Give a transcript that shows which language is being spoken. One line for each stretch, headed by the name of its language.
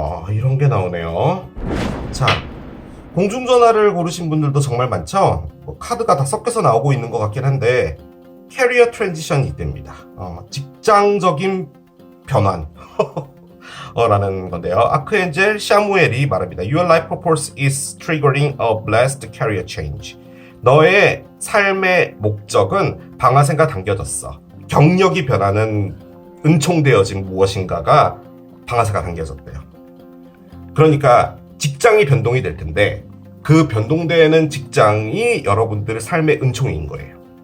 Korean: 이런 게 나오네요. 자, 공중전화를 고르신 분들도 정말 많죠? 카드가 다 섞여서 나오고 있는 것 같긴 한데, 캐리어 트랜지션이 있답니다. 직장적인 변환 라는 건데요. 아크엔젤 샤무엘이 말합니다.
English: Your life purpose is triggering a blessed career change.
Korean: 너의 삶의 목적은 방아쇠가 당겨졌어. 경력이 변하는 은총되어진 무엇인가가 방아쇠가 당겨졌대요. 그러니까 직장이 변동이 될 텐데 그 변동되는 직장이 여러분들의 삶의 은총인 거예요.